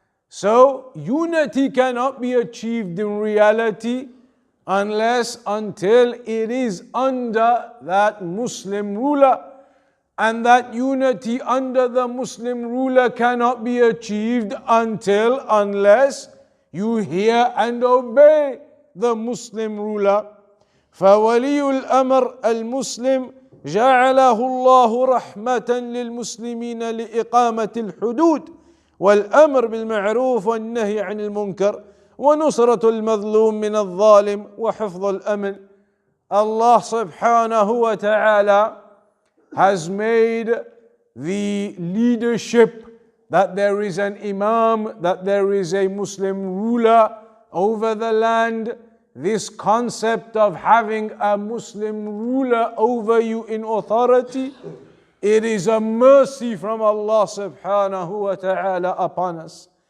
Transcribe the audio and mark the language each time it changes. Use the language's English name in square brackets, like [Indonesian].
[English] So unity cannot be achieved in reality unless until it is under that Muslim ruler. And that unity under the Muslim ruler cannot be achieved unless you hear and obey the Muslim ruler. [Arabic] فَوَلِيُّ الْأَمْرِ الْمُسْلِمِ جعله الله رحمة للمسلمين لإقامة الحدود والأمر بالمعروف والنهي عن المنكر ونصرة المظلوم من الظالم وحفظ الأمن. [English] Allah subhanahu wa ta'ala has made the leadership, that there is an imam, that there is a Muslim ruler over the land. This concept of having a Muslim ruler over you in authority, it is a mercy from Allah subhanahu wa ta'ala upon us.